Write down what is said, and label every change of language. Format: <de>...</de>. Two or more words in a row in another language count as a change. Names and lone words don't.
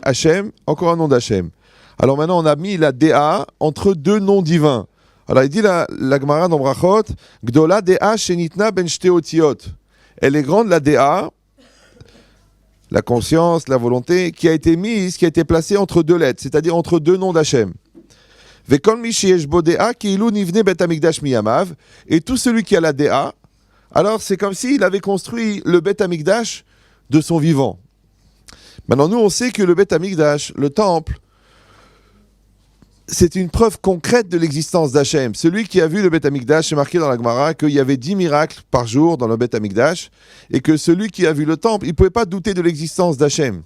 <fr>Hashem, encore un nom d'Hachem. Alors maintenant, on a mis la DA entre 2 noms divins. Alors il dit la Gemara dans Brachot,</fr> <he>גדולה דעה שניתנה בין שתי אותיות.</he> <fr>Elle est grande, la DA, la conscience, la volonté, qui a été mise, qui a été placée entre 2 lettres, c'est-à-dire entre 2 noms d'Hachem.</fr> <he>וכל מי שיש בו דעה כאילו נבנה בית המקדש בימיו.</he> <fr>Et tout celui qui a la DA, alors c'est comme s'il avait construit le</fr> <he>בית המקדש</he> <fr>de son vivant. Maintenant, nous, on sait que le</fr> <he>בית המקדש,</he> <fr>le temple, c'est une preuve concrète de l'existence d'Hachem. Celui qui a vu le</fr> <he>בית המקדש,</he> <fr>c'est marqué dans la Gemara qu'il y avait 10 miracles par jour dans le</fr> <he>בית המקדש,</he> <fr>et que celui qui a vu le temple, il ne pouvait pas douter de l'existence d'Hachem.</fr>